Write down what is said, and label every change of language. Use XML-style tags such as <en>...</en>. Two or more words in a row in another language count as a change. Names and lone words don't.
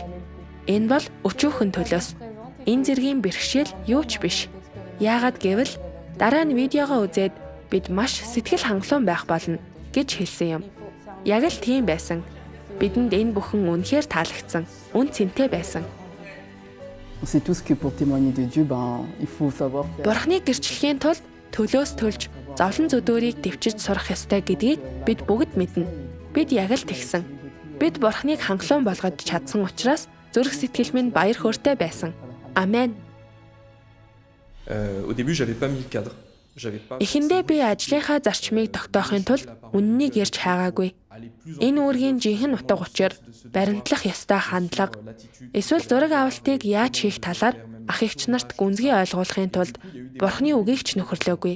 <mn>Энэ бол өчүүхэн төлөөс. Энэ зэргийн бэрхшээл юу ч биш. Яагаад гэвэл дараа нь видеогоо үзээд бид маш сэтгэл хангалуун байх болно гэж хэлсэн юм. Яг л тийм байсан. Бидэнд энэ бүхэн үнэхээр таалагдсан. Үн цэнтэй байсан.</mn> <fr>On sait tous que pour témoigner de Dieu, il faut savoir faire.</fr> <mn>Бурхны гэрчлэхийн тулд төлөөс төлж зовлон зүдүүрийг дэвчиж сурах ёстой гэдгийг бид бүгд мэднэ. Бид яг л тэгсэн. Бид Бурхныг хангалуун болгож чадсан учраас зүрх сэтгэл минь баяр хөөртэй байсан. Амен.</mn> <fr>Au début, j'avais pas mis le cadre.</fr> <mn>Эхэндээ би ажлынхаа зарчмыг тогтоохын тулд үннийг ярьж хайгаагүй. Энэ үүргийн жинхэнэ утга учир, баримтлах ёстой хандлага, эсвэл зураг авалтыг яаж хийх талаар ах эгч нарт гүнзгий ойлгуулахын тулд Бурхны үгийг ч нөхөрлөөгүй.</mn>